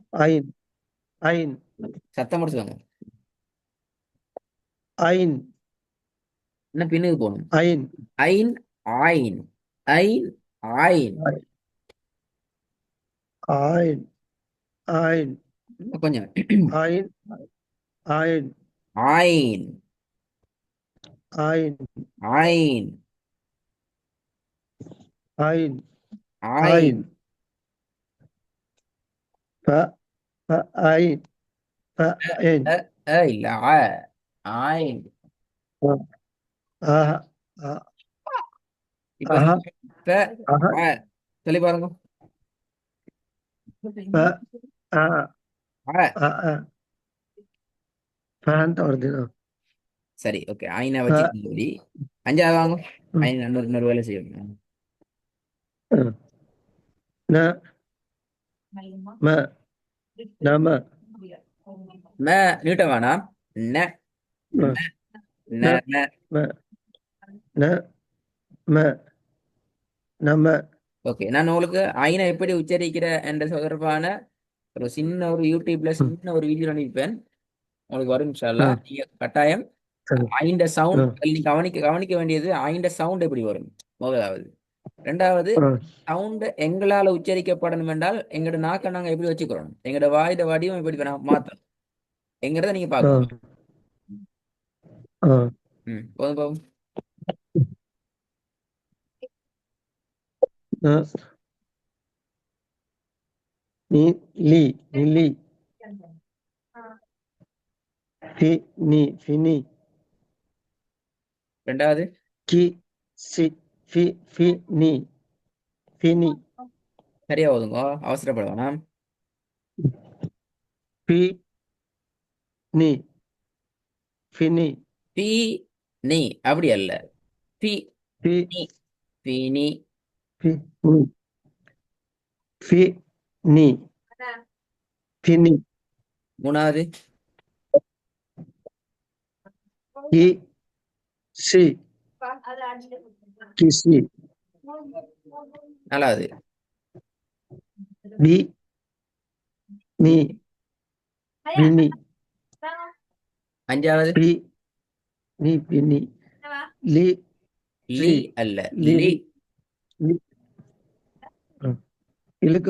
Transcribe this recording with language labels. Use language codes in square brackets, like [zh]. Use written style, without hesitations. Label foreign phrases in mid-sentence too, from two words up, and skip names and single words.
[ar] عين عين [ta] சத்தம் போட்டு சொல்லுங்க. [ar] عين [ta] என்ன பின்னுக்கு போகணும். [ar] عين [ta] ஐன் ஆயின் ஐன் ஆயின் [ar] عين عين [ta] இன்னும் கொஞ்சம் [ar] عين عين [ta] ஆயின் [ar] عين [ta] ஆயின் [ar] عين عين [ta] ஆயின் [ar] ف عين عين [ta] அ இல்ல ஆயின். [ar] آه آه [ta] இப்ப [ar] آه [ta] சொல்லுங்க. ஆ சொல்லி பாருங்க. [ar] ف آه آه فهمت أردنا [ta] சரி ஓகே. ஆயினா [ar] ف [ta] வச்சு அஞ்சாவது வாங்க. ஆயின் இன்னொரு வேலை செய்யணும். [ar] ن ما نما [ta] நீட்ட வேணாம். ந ந ந [ar] ن [ta] ந. [ar] ما ن ما نما [ta] ஓகே, நான் உங்களுக்கு ஐனை எப்படி உச்சரிக்கிற என்ற தொடர்பான ஒரு சின்ன ஒரு யூடியூப்ல சின்ன ஒரு வீடியோ அனுப்பிப்பேன். உங்களுக்கு வரும் [ar] إن شاء الله. [ta] நீங்க கட்டாயம் ஐண்ட சவுண்ட் நீ கவனிக்க கவனிக்க வேண்டியது ஐண்ட சவுண்ட் எப்படி வரும் முதலாவது. ரெண்டாவது சவுண்ட் எங்களால உச்சரிக்கப்படணும் என்றால் எங்களோட நாக்கை நாங்க எப்படி வச்சுக்கிறோம், எங்களோட வாயோட வடிவம் எப்படி மாத்தணும் எங்கிறத நீங்க பார்க்கணும். போதும் போதும். [ar] لي لي فيني [ta] ரெண்டாவது [ar] كي سي فيني فيني [ta] சரியா ஓதுங்க, அவசரப்பட வேணாம். [ar] فيني فيني [ta] பி நீ அப்படி அல்ல. பி [ar] في [ta] நீ பீனி. [ar] فيني فيني فيني [ta] மூணாவது [ar] كي سي كيسي [ta] நாலாவது. பி நீ பி. பின்னி அஞ்சாவது. பி நீ பின்னி லி லி ரி அல்ல, லி லி. ரி லி இழுக்க